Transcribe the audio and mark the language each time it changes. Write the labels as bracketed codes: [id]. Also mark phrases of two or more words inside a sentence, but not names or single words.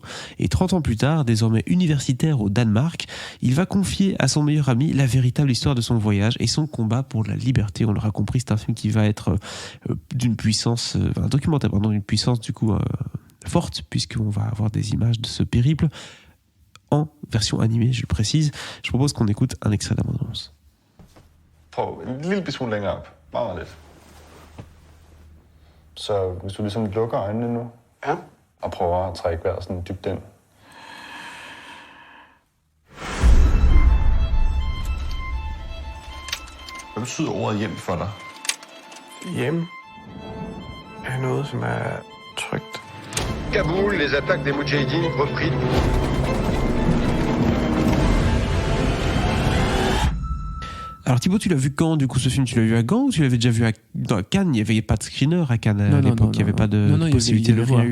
[fr] Et 30 ans plus tard, désormais universitaire au Danemark, il va confier à son meilleur ami la véritable histoire de son voyage et son combat pour la liberté. On l'aura compris, c'est un film qui va être d'une puissance... un documentaire, pardon, d'une puissance, du coup, forte, puisqu'on va avoir des images de ce périple en version animée, je le précise. Je propose qu'on écoute un extrait de la bande-annonce. [da] Prøv en lille smule længere op. Bare lidt. Så hvis du ligesom lukker øjnene nu, ja, og prøver at trække vejret sådan dybt ind. Hvad betyder ordet hjem for dig? Hjem er noget, som er trygt. [fr] Kaboul, les attaques des Moudjahidines repris. Alors Thibaut, tu l'as vu quand, du coup, ce film? Tu l'as vu à Gand ou tu l'avais déjà vu à Cannes? Il n'y avait pas de screener à Cannes à l'époque, il n'y avait pas de possibilité de le voir.